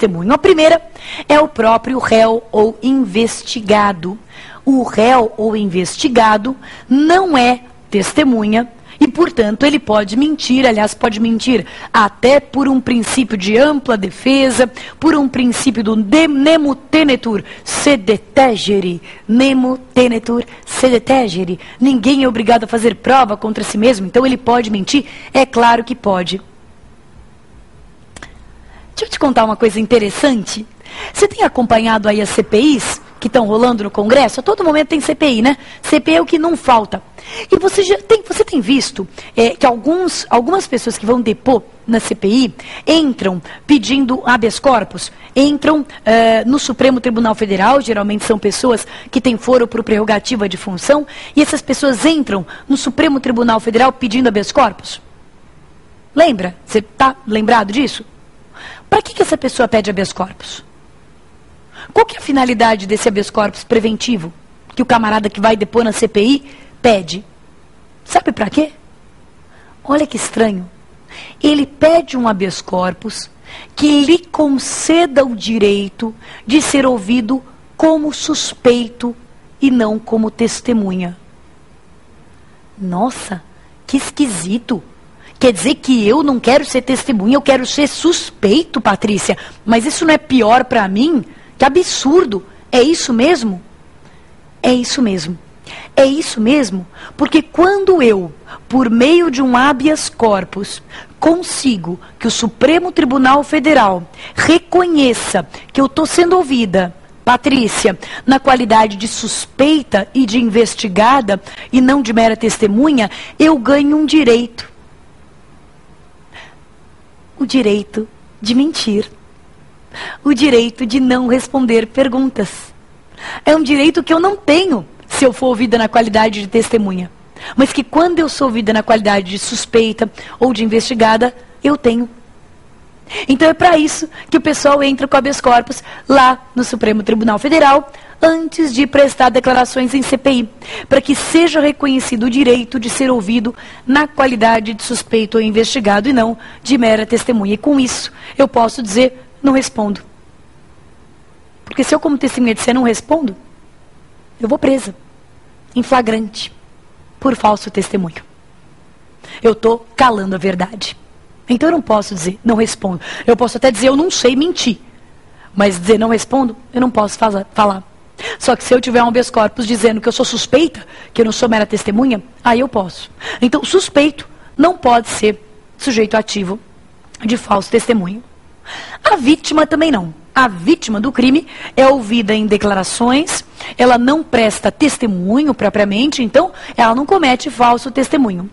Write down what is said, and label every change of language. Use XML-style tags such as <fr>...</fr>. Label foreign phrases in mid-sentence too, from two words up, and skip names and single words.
<pt>A primeira é o próprio réu ou investigado. O réu ou investigado não é testemunha e, portanto, ele pode mentir, aliás, pode mentir até por um princípio de ampla defesa, por um princípio do</pt> <la>nemo tenetur sed tegere, nemo tenetur sed tegere.</la> <pt>Ninguém é obrigado a fazer prova contra si mesmo, então ele pode mentir? É claro que pode. Deixa eu te contar uma coisa interessante. Você tem acompanhado aí as CPIs que estão rolando no Congresso? A todo momento tem CPI, né? CPI é o que não falta. E você tem visto que algumas pessoas que vão depor na CPI entram pedindo</pt> <la>habeas corpus,</la> <pt>entram no Supremo Tribunal Federal, geralmente são pessoas que têm foro por prerrogativa de função, e essas pessoas entram no Supremo Tribunal Federal pedindo</pt> <la>habeas corpus?</la> <pt>Lembra? Você está lembrado disso? Para que essa pessoa pede</pt> <la>habeas corpus?</la> <pt>Qual que é a finalidade desse</pt> <la>habeas corpus</la> <pt>preventivo que o camarada que vai depor na CPI pede? Sabe para quê? Olha que estranho. Ele pede um</pt> <la>habeas corpus</la> <pt>que lhe conceda o direito de ser ouvido como suspeito e não como testemunha. Nossa, que esquisito. Quer dizer que eu não quero ser testemunha, eu quero ser suspeito, Patrícia. Mas isso não é pior para mim? Que absurdo! É isso mesmo? É isso mesmo. É isso mesmo, porque quando eu, por meio de um</pt> <la>habeas corpus,</la> <pt>consigo que o Supremo Tribunal Federal reconheça que eu estou sendo ouvida, Patrícia, na qualidade de suspeita e de investigada, e não de mera testemunha, eu ganho um direito. O direito de mentir. O direito de não responder perguntas. É um direito que eu não tenho se eu for ouvida na qualidade de testemunha. Mas que quando eu sou ouvida na qualidade de suspeita ou de investigada, Eu tenho. Então é para isso que o pessoal entra com</pt> <la>habeas corpus</la> <pt>lá no Supremo Tribunal Federal, antes de prestar declarações em CPI, para que seja reconhecido o direito de ser ouvido na qualidade de suspeito ou investigado e não de mera testemunha. E com isso, eu posso dizer, não respondo. Porque se eu como testemunha disser não respondo, eu vou presa, em flagrante, por falso testemunho. Eu estou calando a verdade. Então eu não posso dizer, não respondo. Eu posso até dizer, eu não sei mentir. Mas dizer não respondo, eu não posso falar. Só que se eu tiver um</pt> <la>habeas corpus</la> <pt>dizendo que eu sou suspeita, que eu não sou mera testemunha, aí eu posso. Então, suspeito não pode ser sujeito ativo de falso testemunho. A vítima também não. A vítima do crime é ouvida em declarações, ela não presta testemunho propriamente, então ela não comete falso testemunho.</pt>